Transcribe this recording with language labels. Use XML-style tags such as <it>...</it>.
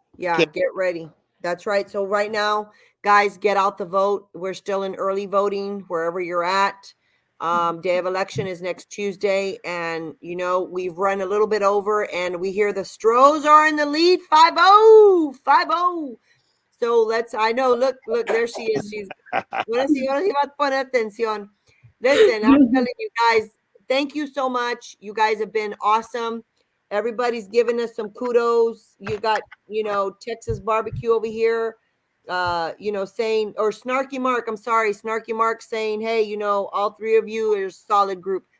<en>Yeah, get ready. That's right. So right now, guys, get out the vote. We're still in early voting wherever you're at. Day of election is next Tuesday. And, you know, we've run a little bit over and we hear the Stros are in the lead. 5-0. 5-0. So I know, look, there she is.</en> <es>She's, ahora sí va a poner atención.</es> <en>Listen, I'm telling you guys, thank you so much. You guys have been awesome. Everybody's giving us some kudos. You got, you know, Texas barbecue over here, you know, saying, or Snarky Mark, I'm sorry, Snarky Mark saying, hey, you know, all 3 of you are a solid group.</en>